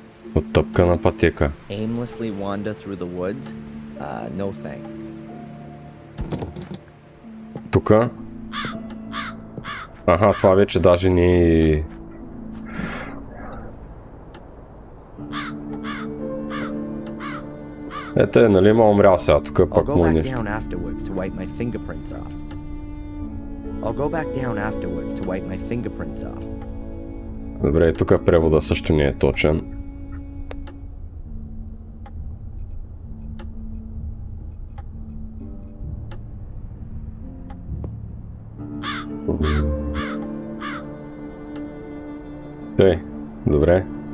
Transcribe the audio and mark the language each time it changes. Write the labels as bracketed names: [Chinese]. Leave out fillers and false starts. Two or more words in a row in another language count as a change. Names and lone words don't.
[Bulgarian] Оттъпкана пътека. [English] Aimlessly wander through the woods? No thanks. [Bulgarian] Тука. Аха, това вече даже не е... Ето е, нали има умрял сега, тук [English] I'll [Bulgarian] пак [English] go [Bulgarian] му е [English] back [Bulgarian] нещо. [English] down afterwards to wipe my fingerprints off. [Bulgarian] Добре, и тук превода също не е точен. Добре.